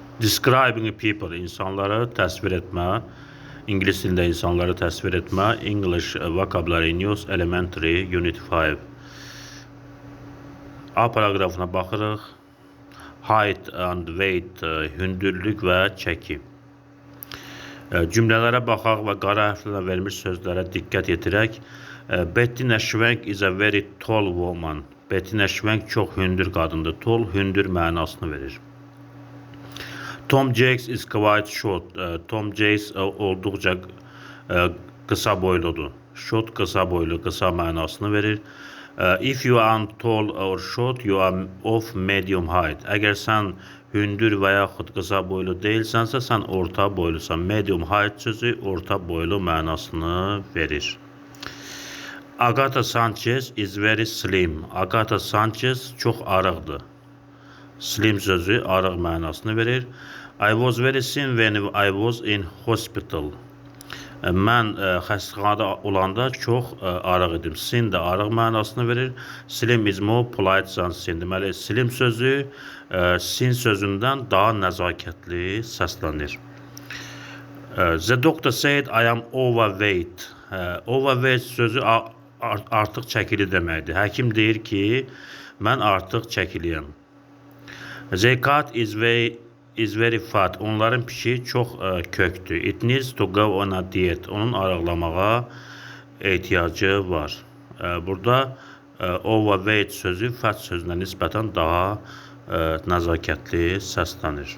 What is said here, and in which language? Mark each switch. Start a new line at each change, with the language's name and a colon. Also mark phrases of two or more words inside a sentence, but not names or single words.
English: Describing people,
Azerbaijani: insanları təsvir etmə. İngilis dilində insanları təsvir etmə.
English: English Vocabulary News Elementary Unit 5.
Azerbaijani: A paragrafına baxırıq.
English: Height and weight,
Azerbaijani: hündürlük və çəki. Cümlələrə baxaq və qara hərflərlə verilmiş sözlərə diqqət yetirək.
English: Bettina Schwenk is a very tall woman.
Azerbaijani: Bettina Schwenk çox hündür qadındır. Tall, hündür mənasını verir.
English: Tom Jakes is quite short.
Azerbaijani: Tom Jakes olduqca qısa boyludur. Short qısa boylu, qısa mənasını verir.
English: If you are tall or short, you are of medium height.
Azerbaijani: Əgər sən hündür və yaxud qısa boylu deyilsənsə, sən orta boylusan.
English: Medium height
Azerbaijani: sözü orta boylu mənasını verir.
English: Agatha Sanchez is very slim.
Azerbaijani: Agatha Sanchez çox arıqdır. Slim sözü arıq mənasını verir.
English: I was very thin when I was in hospital.
Azerbaijani: Mən xəstəxanada olanda çox arıq idim. Thin də arıq mənasını verir.
English: Slim is more polite than thin.
Azerbaijani: Deməli, slim sözü thin sözündən daha nəzakətli səslənir.
English: The doctor said I am overweight.
Azerbaijani: Overweight sözü artıq çəkili deməkdir. Həkim deyir ki, mən artıq çəkiliyəm.
English: The cat is very fat.
Azerbaijani: Onların pişiyi çox kökdür.
English: It needs to go on a diet.
Azerbaijani: Onun arıqlamağa ehtiyacı var. Burada overweight sözü fat sözünə nisbətən daha nəzakətli səslənir.